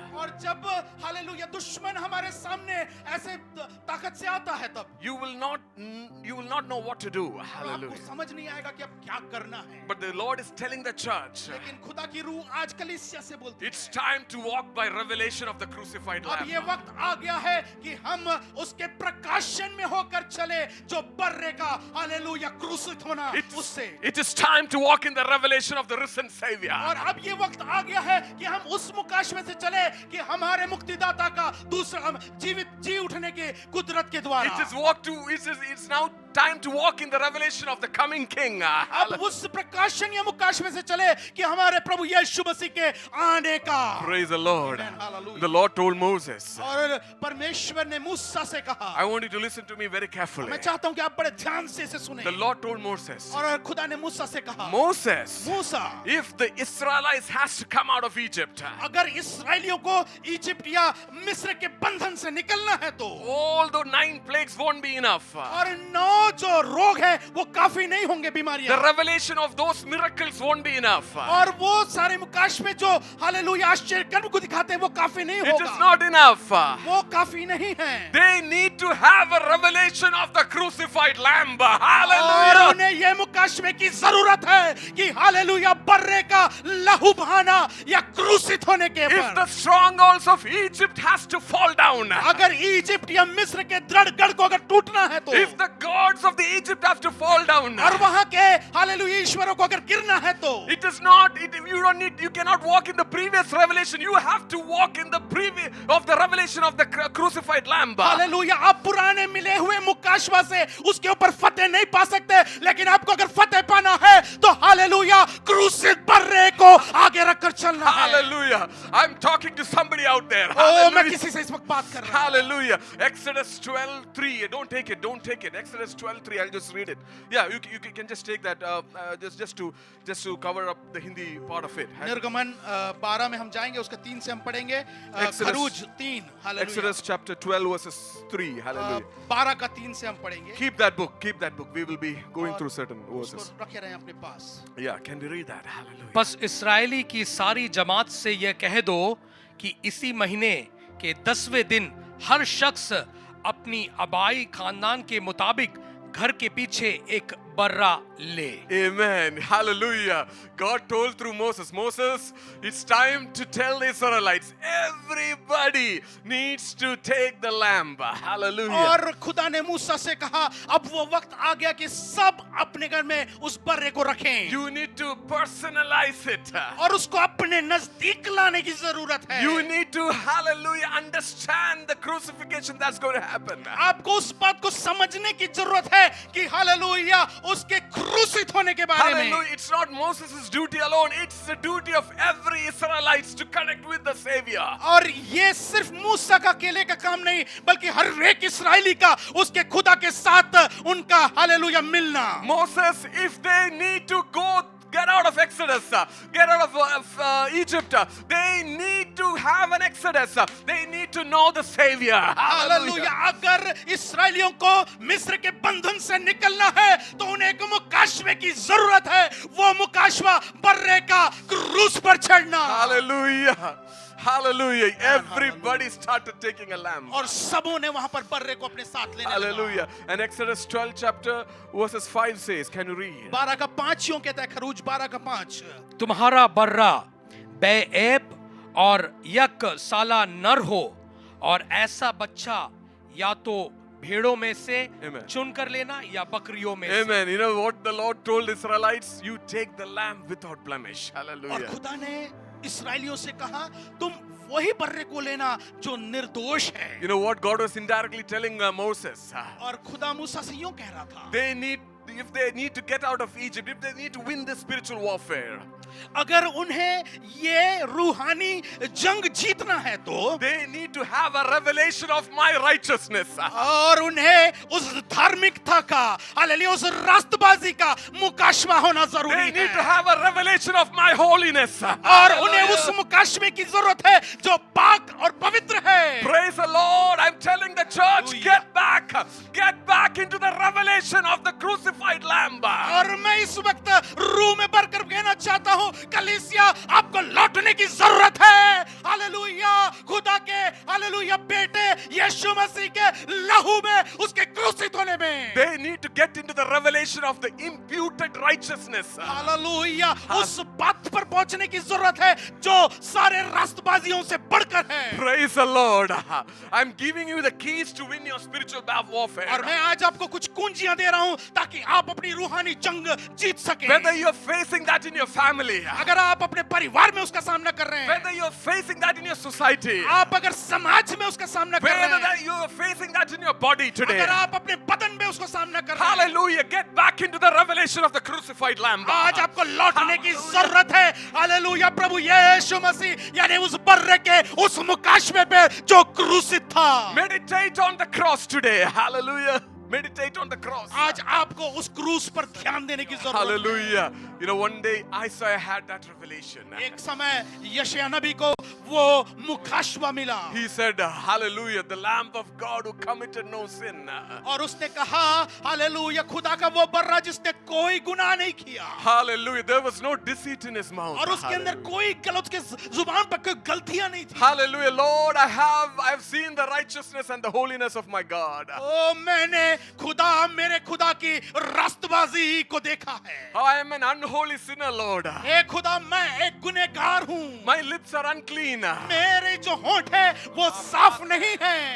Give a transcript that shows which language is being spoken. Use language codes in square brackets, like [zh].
[hi] और जब हालेलुया दुश्मन हमारे सामने ऐसे ताकत से आता है तब [en] you will not know what to do. [hi] आपको [en] Hallelujah. [hi] समझ नहीं आएगा कि अब क्या करना है। [en] But the Lord is telling the church, [hi] लेकिन खुदा की रूह आज कलीसिया से बोलती [en] it's time to walk by revelation of the crucified [hi] है, अब ये [en] lamb. [hi] वक्त आ गया है कि हम उसके प्रकाशन में होकर चले जो बर्रे का हालेलुया क्रूसित होना उससे। [en] It is time to walk in the revelation of the risen Savior. [hi] और अब ये वक्त आ गया है कि हम उस मुकाशवे से चले कि हमारे मुक्तिदाता का दूसरा जीवित जी उठने के कुदरत के द्वारा। [en] It's now time to walk in the revelation of the coming King. [hi] अब उस प्रकाशन या मुकाशवे से चले कि हमारे प्रभु यीशु मसीह के आने का। [en] Praise the Lord. Amen. Hallelujah. The Lord told Moses, [hi] और परमेश्वर ने मूसा से कहा, [en] I want you to listen to me very carefully. [hi] मैं चाहता हूं कि आप बड़े ध्यान से इसे सुने। [en] The Lord told Moses, [hi] और खुदा ने मूसा से कहा, [en] Moses, [hi] Musa, [en] if the Israelites has to come out of Egypt, [hi] अगर इसराइलियों को इजिप्ट या मिस्र के बंधन से निकलना है तो [en] all the 9 plagues won't be enough. [hi] और 9 जो रोग है वो काफी नहीं होंगे, [en] The [hi] बीमारियां, [en] revelation of those miracles won't be enough. [hi] और वो सारे मुकाशवे जो हालेलुया आश्चर्य कर्म को दिखाते हैं वो काफी नहीं [en] It is [hi] होगा, [en] not enough. [hi] वो काफी नहीं है। [en] They need to have a revelation of the crucified lamb. [hi] और [en] Hallelujah. [hi] उन्हें ये मुकाशवे की जरूरत है कि हालेलुया बर्रे का लहू बहाना या क्रूसित होने के [en] If the [hi] पर [en] strongholds of Egypt has to fall down, [hi] अगर इजिप्ट या मिस्र के दृढ़ गढ़ को अगर टूटना है तो, [en] if the gods of the Egypt have to fall down, [hi] और वहां के हालेलुया ईश्वरों को अगर गिरना है तो [en] it is not, you cannot walk in the previous revelation. You have to walk in the previous of the revelation of the crucified lamb. [hi] Hallelujah आप पुराने मिले हुए मुकाशवा से उसके ऊपर फतेह नहीं पा सकते, लेकिन आपको अगर फतेह पाना है तो हालेलुया क्रूसित बर्रे को आगे रखकर चलना है। [en] Hallelujah. I'm talking to somebody out there. [hi] ओ मैं [en] Hallelujah. [hi] किसी से इस वक्त बात कर रहा हूं। [en] Hallelujah. Exodus 12:3. Don't take it. Exodus 12:3. I'll just read it. Yeah, you can just take that. Just to cover up the Hindi part of it. [hi] निर्गमन 12 में हम जाएंगे, उसका 3 से हम पढ़ेंगे। खरूज 3 hallelujah, [en] Exodus chapter 12 verses 3. Hallelujah. [hi] 12 का 3 से हम पढ़ेंगे। [en] Keep that book. We will be going through certain verses. [hi] उसको रखे रहें अपने पास। [en] Yeah, can we read that? Hallelujah. [hi] बस इसराइली की सारी जमात से यह कह दो कि इसी महीने के 10वें दिन हर शख्स अपनी आबाई खानदान के मुताबिक घर के पीछे एक बर्रा ले। [en] Amen. Hallelujah. God told through Moses, it's time to tell the Israelites, everybody needs to take the lamb. Hallelujah. [hi] और खुदा ने मूसा से कहा अब वो वक्त आ गया कि सब अपने घर में उस बर्रे को रखें [en] You need to personalize it. [hi] और उसको अपने नजदीक लाने की जरूरत है। [en] You need to, hallelujah, understand the crucifixion that's going to happen. [hi] आपको उस बात को समझने की जरूरत है कि हालेलुया उसके क्रूसित होने के बारे में। [en] Hallelujah. It's not Moses' duty alone. It's the duty of every Israelite to connect with the Savior. [hi] और ये सिर्फ मूसा का अकेले का काम नहीं बल्कि हर एक इस्राएली का उसके खुदा के साथ उनका हालेलुया मिलना। [en] Moses, if they need to get out of Exodus, get out of Egypt, they need need to have an exodus. They need to know the Savior. [hi] Hallelujah. अगर इस्राएलियों को मिस्र के बंधन से निकलना है तो उन्हें एक मुकाशवे की जरूरत है। वो मुकाशवा बर्रे का क्रूस पर चढ़ना। [en] Hallelujah. Hallelujah. Everybody started taking a lamb. [hi] और सबों ने वहां पर बर्रे को अपने साथ लेने लगा। [en] Hallelujah. And Exodus 12 chapter verses 5 says, can you read? [hi] 12 का 5 यूं कहता है, खरूज 12 का 5। तुम्हारा बर्रा बेऐब और यक साला नर हो, और ऐसा बच्चा या तो भेड़ों में से [en] Amen. [hi] चुन कर लेना या बकरियों में से। [en] Amen. You know what the Lord told Israelites? You take the lamb without blemish. [hi] और [en] Hallelujah. [hi] खुदा ने इस्राएलियों से कहा तुम वही बर्रे को लेना जो निर्दोष है। [en] You know what God was indirectly telling Moses? [hi] और खुदा मूसा से यूं कह रहा था, [en] If they need to get out of Egypt, if they need to win the spiritual warfare, [hi] अगर उन्हें ये रूहानी जंग जीतना है तो [en] they need to have a revelation of my righteousness. [hi] और उन्हें उस धार्मिकता का, हालेलुया, उस रास्तबाजी का मुकाशवा होना [en] They [hi] जरूरी [en] need to [hi] है। [en] have a revelation of my holiness. [hi] और उन्हें उस मुकाशवे की जरूरत है जो पाक और पवित्र है। [en] Praise the Lord. I'm telling the church, get back into the revelation of the crucified lamb. [hi] और मैं इस वक्त रूह में भरकर कहना चाहता हूँ, कलीसिया आपको लौटने की जरूरत है। हालेलुया, खुदा के हालेलुया बेटे यीशु मसीह के लहू में, उसके क्रूसित होने में। [en] They need to get into the revelation of the imputed righteousness. [hi] Hallelujah, उस बात पर पहुंचने की जरूरत है जो सारे रास्तबाजियों से बढ़कर है। [en] Praise the Lord. I'm giving you the keys to win your spiritual warfare. [hi] और मैं आज आपको कुछ कुंजियां दे रहा हूं ताकि आप अपनी रूहानी जंग जीत सकें। [en] Whether you're facing that in your family, [hi] अगर आप अपने परिवार में उसका सामना कर रहे हैं, [en] whether you're facing that in your society, [hi] आप अगर समाज में उसका सामना कर रहे [en] whether [hi] हैं, [en] that you're facing that in your body today, [hi] अगर आप अपने बदन में उसको सामना कर रहे हैं, [en] hallelujah, get back into the revelation of the crucified lamb. [hi] आज आपको लौटने की जरूरत है। हालेलुया, प्रभु यीशु मसीह यानी उस बर्रे के उस मुकाशवे पे जो क्रूसित था। [en] Meditate on the cross today. Hallelujah. Meditate on the cross. [hi] आज आपको उस क्रूस पर ध्यान देने की जरूरत है। [en] Hallelujah. You know, one day Isaiah had that revelation. [hi] एक समय यशायाह नबी को वो मुकाशवा मिला। [en] He said, hallelujah, the lamb of God who committed no sin. [hi] और उसने कहा, हालेलुया, खुदा का वो बर्रा जिसने कोई गुनाह नहीं किया। [en] Hallelujah. There was no deceit in his mouth. [hi] और उसके अंदर कोई गलत, उसके जुबान पर कोई गलतियां नहीं थी। [en] Hallelujah. Lord, I've seen the righteousness and the holiness of my God. [hi] ओ मैंने खुदा, मेरे खुदा की रास्तबाजी को देखा है। [en] I am an unholy sinner, Lord. [hi] हे खुदा, मैं एक गुनहगार हूँ। [en] My lips are unclean. [hi] मेरे जो होंठ है वो साफ नहीं है।